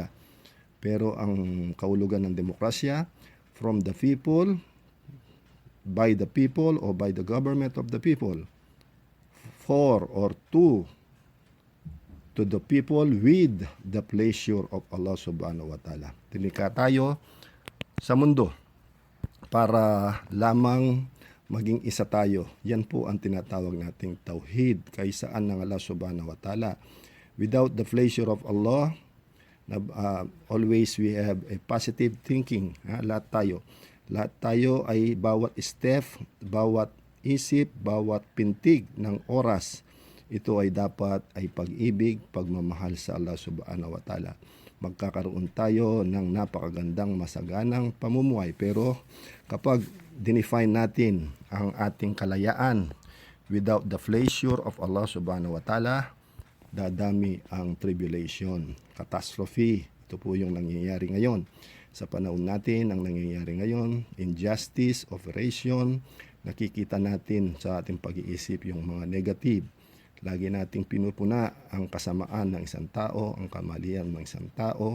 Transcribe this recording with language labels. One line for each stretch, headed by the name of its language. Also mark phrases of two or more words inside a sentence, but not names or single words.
Filipino: Pero ang kaulugan ng demokrasya,
English: from the people, by the people, or by the government of the people, for or to the people with the pleasure of Allah
Arabic: سبحانه وتعالى.
Filipino: Tilikha tayo sa mundo para lamang maging isa tayo. Yan po ang tinatawag nating tauhid, kaisaan ng Allah
Arabic: سبحانه وتعالى.
English: Without the pleasure of Allah, always we have a positive thinking.
Filipino: Lahat tayo ay bawat step, bawat isip, bawat pintig ng oras, ito ay dapat ay pag-ibig, pagmamahal sa Allah
Arabic: سبحانه وتعالى.
Filipino: Magkakaroon tayo ng napakagandang masaganang pamumuhay. Pero kapag dinefine natin ang ating kalayaan
English: without the pleasure of Allah
Arabic: سبحانه وتعالى,
Filipino: dadami ang
English: tribulation, catastrophe.
Filipino: Ito po yung nangyayari ngayon. Sa panahon natin, ang nangyayari ngayon,
English: injustice, oppression,
Filipino: nakikita natin sa ating pag-iisip yung mga negative. Lagi nating pinupuna ang kasamaan ng isang tao, ang kamalian ng isang tao.